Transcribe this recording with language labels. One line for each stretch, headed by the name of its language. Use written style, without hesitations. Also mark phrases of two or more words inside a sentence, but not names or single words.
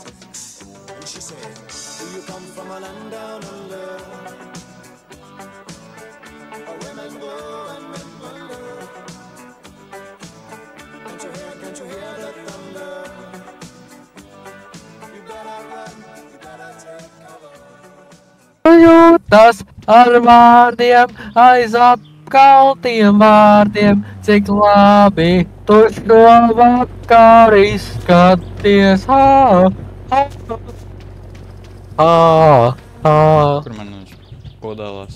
English: And she said, do you come from a land down under? Where women go and men wonder. Can't you hear the thunder? You better run, you better take cover.
Latvian: Jūtas ar vārdiem, aiz apkaltiem vārdiem, cik labi tu šo vakar izskaties. Kur man uz pudeles?